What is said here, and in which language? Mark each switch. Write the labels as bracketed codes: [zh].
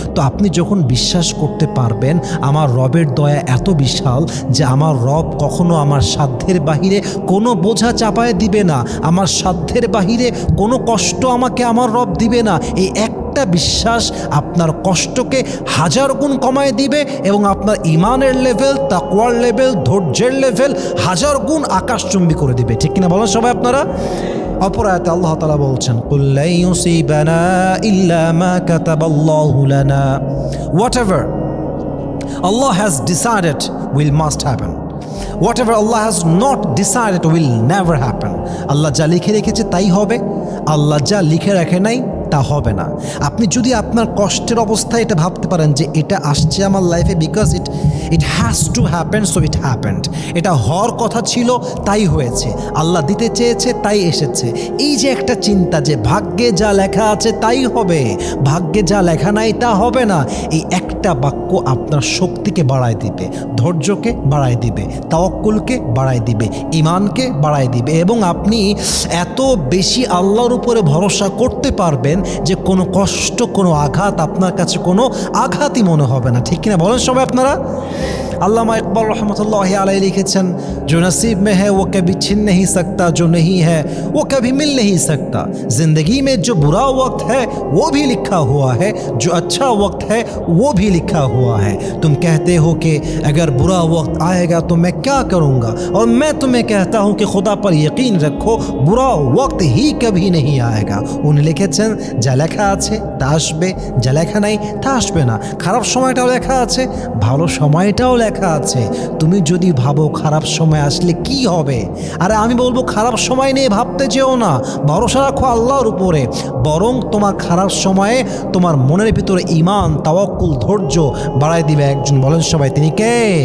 [bn] তো আপনি যখন বিশ্বাস করতে পারবেন আমার রবের দয়া এত বিশাল যে আমার রব কখনো আমার সাধ্যের বাহিরে কোনো বোঝা চাপায় দিবে না, আমার সাধ্যের বাহিরে কোনো কষ্ট আমাকে আমার রব দিবে না, এই একটা বিশ্বাস আপনার কষ্টকে হাজার গুণ কমায় দিবে এবং আপনার ইমানের লেভেল, তাকওয়ার লেভেল, ধৈর্যের লেভেল হাজার গুণ আকাশচুম্বী করে দিবে। ঠিক কিনা বলেন সবাই আপনারা? অপর আয়াতে আল্লাহ তাআলা বলছেন [ar] কুল লা ইউসিবানা ইল্লা মা কাতাবাল্লাহু লানা, [en] whatever Allah has decided will must happen, whatever Allah has not decided will never happen। [bn] আল্লাহ যা লিখে রেখেছে তাই হবে, আল্লাহ যা লিখে রাখে নাই তা হবে না। আপনি যদি আপনার কষ্টের অবস্থায় এটা ভাবতে পারেন যে এটা আসছে আমার লাইফে [en] because it has to happen, so it happened, [bn] এটা হওয়ার কথা ছিল তাই হয়েছে, আল্লাহ দিতে চেয়েছে তাই এসেছে, এই যে একটা চিন্তা যে ভাগ্যে যা লেখা আছে তাই হবে, ভাগ্যে যা লেখা নাই তা হবে না, এই একটা বাক্য আপনার শক্তিকে বাড়ায় দিবে, ধৈর্যকে বাড়ায় দিবে, তাওয়াক্কুলকে বাড়ায় দিবে, ঈমানকে বাড়ায় দিবে এবং আপনি এত বেশি আল্লাহর উপরে ভরসা করতে পারবেন যে কোনো কষ্ট, কোনো আঘাত আপনার কাছে কোনো আঘাতই মনে হবে না। ঠিক কিনা বলেন সবাই আপনারা? [hi] अल्लामा इकबाल रहमतुल्लाहि अलैहि लिखेছেন जो नसीब में है वो कभी छिन नहीं सकता, जो नहीं है वो कभी मिल नहीं सकता। ज़िंदगी में जो बुरा वक्त है वो भी लिखा हुआ है, जो अच्छा वक्त है वो भी लिखा हुआ है। तुम कहते हो कि अगर बुरा वक्त आएगा तो मैं क्या करूँगा, और मैं तुम्हें कहता हूँ कि खुदा पर यकीन रखो बुरा वक्त ही कभी नहीं आएगा। [bn] उन लिखेছেন যা লেখা আছে তা আসবে, যা লেখা নাই তা আসবে না। খারাপ সময়টাও লেখা আছে, ভালো সময়টাও লেখা আছে। তুমি যদি ভাবো খারাপ সময় আসলে কি হবে, আরে আমি বলবো খারাপ সময় নিয়ে ভাবতে যেও না, ভরসা রাখো আল্লাহর উপরে, বরং তোমার খারাপ সময়ে তোমার মনের ভিতরে ঈমান, তাওয়াক্কুল, ধৈর্য বাড়ায় দিবে একজন। বলেন সবাই তিনি কে?